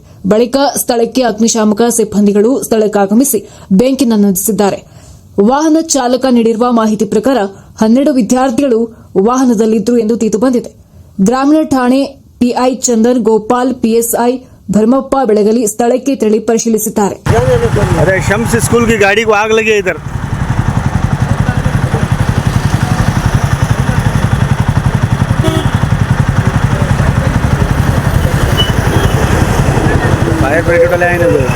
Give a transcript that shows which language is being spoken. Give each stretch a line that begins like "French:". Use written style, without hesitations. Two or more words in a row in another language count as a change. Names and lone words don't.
Kannada: ಬಳಿಕ ಸ್ಥಳಕ್ಕೆ ಅಗ್ನಿಶಾಮಕ ಸಿಬ್ಬಂದಿಗಳು ಸ್ಥಳಕ್ಕಾಗಮಿಸಿ ಬೆಂಕಿ ನಂದಿಸಿದ್ದಾರೆ. ವಾಹನ ಚಾಲಕ ನೀಡಿರುವ ಮಾಹಿತಿ ಪ್ರಕಾರ 12 ವಿದ್ಯಾರ್ಥಿಗಳು ವಾಹನದಲ್ಲಿದ್ದರು ಎಂದು ತಿಳಿದು ಬಂದಿದೆ. ಗ್ರಾಮೀಣ ಠಾಣೆ ಪಿಐ ಚಂದನ್ ಗೋಪಾಲ್, ಪಿಎಸ್ಐ ಭರಮಪ್ಪ ಬೆಳಗಲಿ ಸ್ಥಳಕ್ಕೆ ತೆರಳಿ ಪರಿಶೀಲಿಸಿದ್ದಾರೆ.
Hindi: अरे शम्स स्कूल की गाड़ी को आग लगी इधर.
English: fire brigade
Hindi: वाले आए ना.